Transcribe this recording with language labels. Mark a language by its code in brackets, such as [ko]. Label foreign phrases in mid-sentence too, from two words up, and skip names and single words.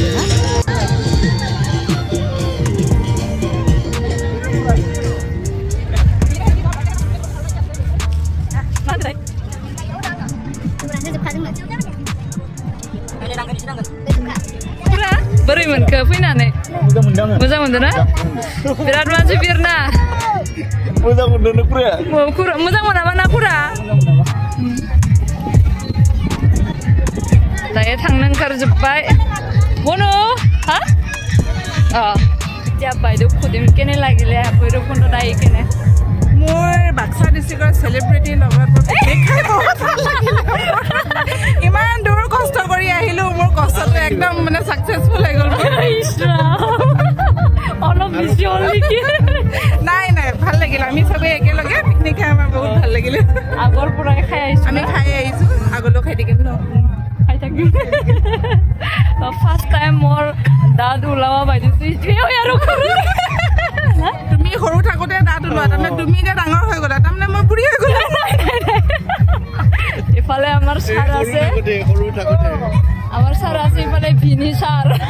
[brx] आरोना बोरै मोनखो फैनानै मोजां मोनदों ना बिराद मानसि बिरना मोजां मोनदों ना खुरा मोजां मोनाबा ना खुरा दायो थांनो ओंखारजोब्बाय बनु हा [as] এতিয়া বাইদেউ খুদিম কেনে লাগিলে ভৈৰৱকুণ্ড আহি কেনে মোৰ বাক্সা ডিষ্ট্ৰিক্টৰ চেলিব্ৰিটি লগত দেখাই বহুত ভাল লাগিলে ইমান দূৰ কষ্ট কৰি আহিলো মোৰ কষ্টটো একদম মানে সাকসেসফুল হৈ গ'ল অলপ বেছি হ'ল নেকি নাই ভাল লাগিল আমি সবে একেলগে পিকনিক খাই আমাৰ বহুত ভাল লাগিলে আগৰ পৰা খাই আহিছো আমি খাই আহিছো আগলৈ খাই থাকিম ন খাই থাকিম [en] first time [as] মোৰ দাদু ওলাব বাইদেউ আৰু তুমি সৰু থাকোতে দাদু ওলোৱা তাৰমানে তুমি যে ডাঙৰ হৈ গ'লা তাৰমানে মই বুঢ়ী হৈ গ'লো এফালে আমাৰ ছাৰ আছে আমাৰ ছাৰ আছে ইফালে ভিনি ছাৰ